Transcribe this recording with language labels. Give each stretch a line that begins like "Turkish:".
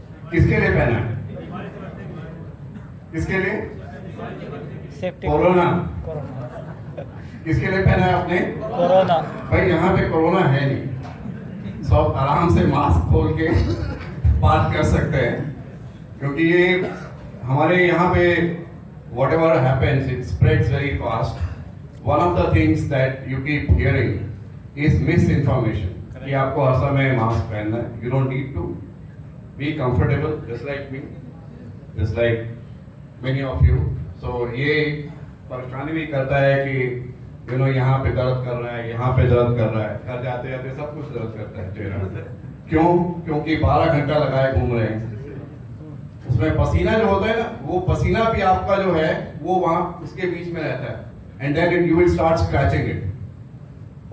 Hindi: किसके लिए पहना है? किसके लिए? कोरोना। किसके लिए पहना है आपने? कोरोना। भाई यहाँ पे कोरोना है नहीं, सब आराम से मास्क खोल के बात कर सकते हैं, क्योंकि ये हमारे यहाँ पे
English: whatever happens, it spreads very fast. One of the things that you keep hearing is misinformation.
Hindi: कि आपको हर समय मास्क पहनना है।
English: You don't need to. Be comfortable, just like me, just like many of you.
Hindi: So ये परेशानी भी करता है कि यहाँ पे दर्द कर रहा है, यहाँ पे दर्द कर रहा है, घर जाते जाते सब कुछ दर्द करता है चेहरा। क्यों? क्योंकि 12 घंटा लगाए घूम रहे हैं। उसमें पसीना जो होता है ना, वो पसीना भी आपका जो है वो वहाँ उसके बीच में रहता है
English: And then you will start scratching it.